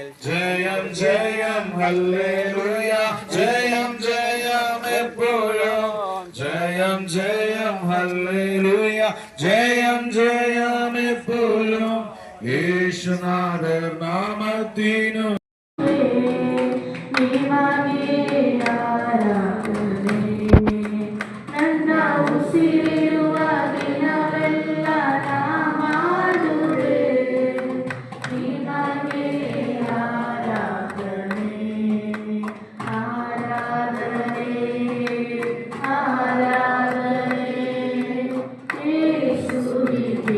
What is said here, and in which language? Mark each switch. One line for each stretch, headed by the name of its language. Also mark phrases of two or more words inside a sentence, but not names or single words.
Malayalam: ജയം ജയം ഹല്ലേലൂയ, ജയം ജയം എപ്പോഴും. ജയം ജയം ഹല്ലേലൂയ, ജയം ജയം എപ്പോഴും. യേശുനാഥർ നാമത്തിനു
Kannada: ನನ್ನ ಉಸಿರಿರುವ ದಿನವೆಲ್ಲ ನಾ ಮಾಡುವೆ ನಿಮಗೆ ಆರಾಧನೆ ಆರಾಧನೆ ಆರಾಧನೆ ಯೇಸುವಿಗೆ.